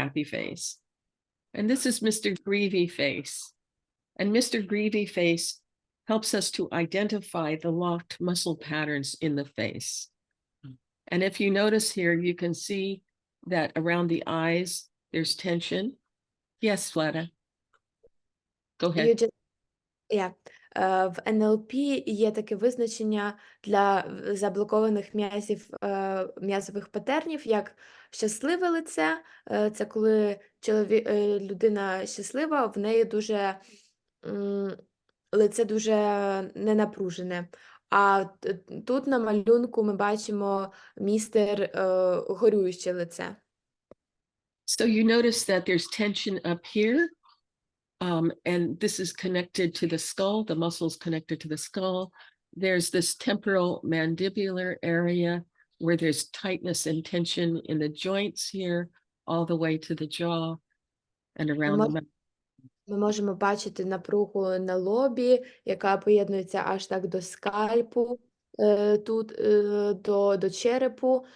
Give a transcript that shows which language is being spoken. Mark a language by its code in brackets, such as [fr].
[en] Happy Face. And this is Mr. Greedy Face. And Mr. Greedy Face helps us to identify the locked muscle patterns in the face. And if you notice here, you can see that around the eyes, there's tension. Yes, Vlada. Go ahead. [uk] В НЛП є таке визначення для заблокованих м'язових патернів, як щасливе лице. Це коли людина щаслива, в неї дуже лице дуже ненапружене. А тут на малюнку ми бачимо містер горююче лице. [en] So you notice that there's tension up here. And this is connected to the skull, the muscles connected to the skull. There's this temporal mandibular area where there's tightness and tension in the joints here, all the way to the jaw and around the mouth. [uk] Ми можемо бачити напругу на лобі, яка поєднується аж так до скальпу, тут до черепу.